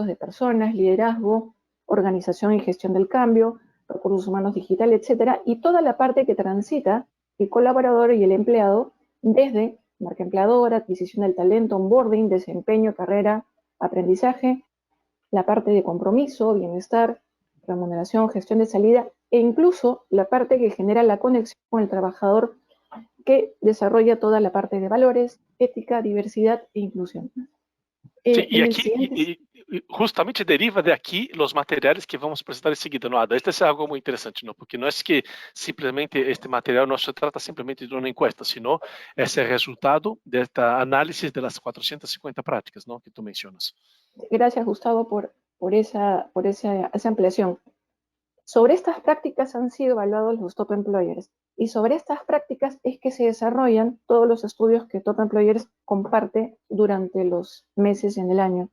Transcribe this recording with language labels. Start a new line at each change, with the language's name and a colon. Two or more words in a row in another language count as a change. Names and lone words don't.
Spanish: de personas, liderazgo, organización y gestión del cambio, recursos humanos digital, etcétera, y toda la parte que transita el colaborador y el empleado desde marca empleadora, adquisición del talento, onboarding, desempeño, carrera, aprendizaje, la parte de compromiso, bienestar, remuneración, gestión de salida e incluso la parte que genera la conexión con el trabajador, que desarrolla toda la parte de valores, ética, diversidad e inclusión.
Portuguese: Sim, e justamente deriva daqui os materiais que vamos apresentar em seguida, não, Ada? Este é algo muito interessante, não? Porque não é que simplesmente este material não se trata simplesmente de uma
Spanish: encuesta, sino
Portuguese: é o resultado desta análise das 450 práticas, não, que tu mencionas.
Spanish: Gracias, Gustavo, por esa ampliación. Sobre estas prácticas han sido evaluados los Top Employers, y sobre estas prácticas es que se desarrollan todos los estudios que Top Employers comparte durante los meses en el año.